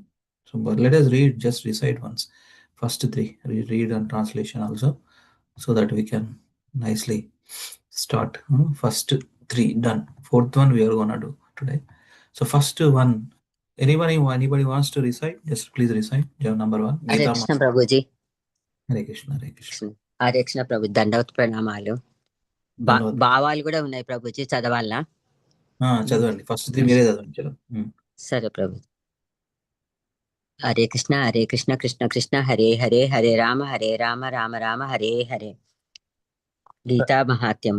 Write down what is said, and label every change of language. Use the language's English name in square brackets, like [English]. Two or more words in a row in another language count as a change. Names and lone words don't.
[English] So, but let us read, just recite once. First three, we read and translation also, so that we can nicely start. First three done. Fourth one we are gonna do today. So first one, anybody wants to recite? Just please recite. Number one. Hare Krishna Prabhuji. Hare Krishna, Hare Krishna. Hare Krishna Prabhu, [Telugu] దండవత్ ప్రణామాలు. భావాలు కూడా ఉన్నాయి ప్రభుజీ, చదవాలా? చదవండి. [English] first three [Telugu] మీరే చదవండి. సరే ప్రభు. హరే కృష్ణ కృష్ణ కృష్ణ హరే హరే, హరే రామ రామ రామ హరే హరే. గీతా మహాత్మ్యము.